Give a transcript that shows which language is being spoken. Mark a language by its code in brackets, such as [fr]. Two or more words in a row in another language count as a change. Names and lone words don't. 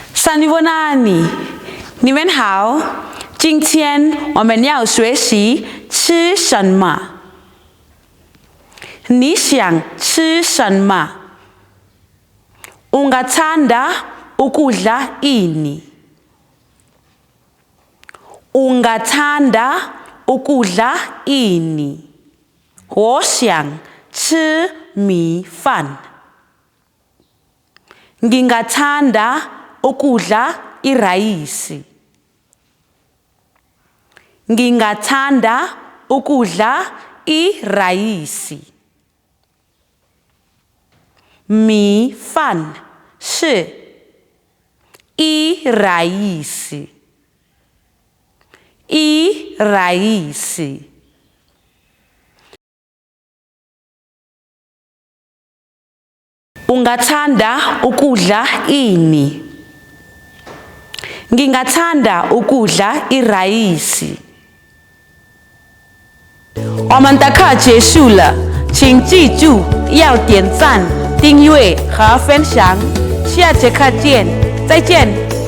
[zh] 萨尼沃纳尼，你们好，今天我们要学习吃什么？你想吃什么 ？ [zu] Ungathanda ukudla ini? Ungathanda ukudla ini? [zh] 我想吃米饭。 [zu] Ngingathanda ukudla irayisi. Ngingathanda ukudla irayisi. [zh] 米饭是 irayisi. [zu] Irayisi. Ungathanda ukudla ini? Ngingathanda ukudla irayisi. [zh] 我们的课结束了，请记住要点赞、订阅和分享。下节课见，再见。